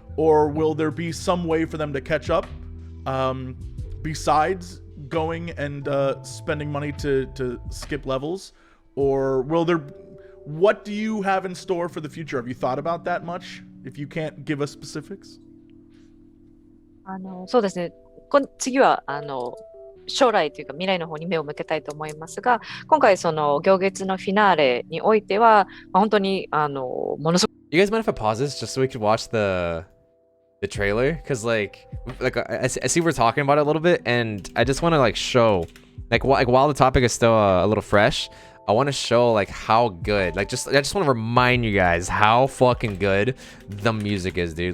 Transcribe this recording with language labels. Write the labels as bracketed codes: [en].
[en] Or will there be some way for them to catch up besides going and spending money to skip levels? Or will there... What do you have in store for the future? Have you thought about that much? If you can't give us specifics? [ja] そうですね。次は将来というか未来の方に目を向けたいと思いますが、今回その行月のフィナーレにおいては、本当にものすごく [en] You guys mind if I pause this just so we could watch the trailer? Because like I see we're talking about it a little bit, and I just want to like show like while the topic is still a little fresh, I want to show like how good, like I just want to remind you guys how fucking good the music is, dude.